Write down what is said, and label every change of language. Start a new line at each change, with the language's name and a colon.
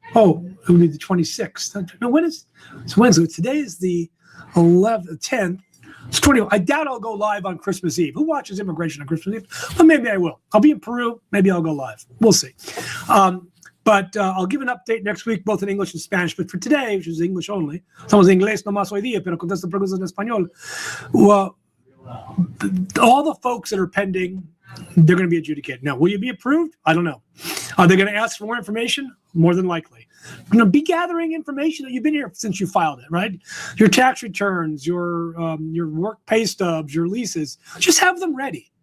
English: Oh, it will be the 26th. No, it's Wednesday. Today is the 11th, 10th. It's 20. I doubt I'll go live on Christmas Eve. Who watches immigration on Christmas Eve? Well, maybe I will. I'll be in Peru. Maybe I'll go live. We'll see. But I'll give an update next week, both in English and Spanish. But for today, which is English only,
Spanish: estamos en inglés nomás hoy día, pero contesto preguntas en español.
English: Well, all the folks that are pending, they're going to be adjudicated. Now, will you be approved? I don't know. Are they going to ask for more information? More than likely. You're going to be gathering information that you've been here since you filed it, right? Your tax returns, your work pay stubs, your leases. Just have them ready.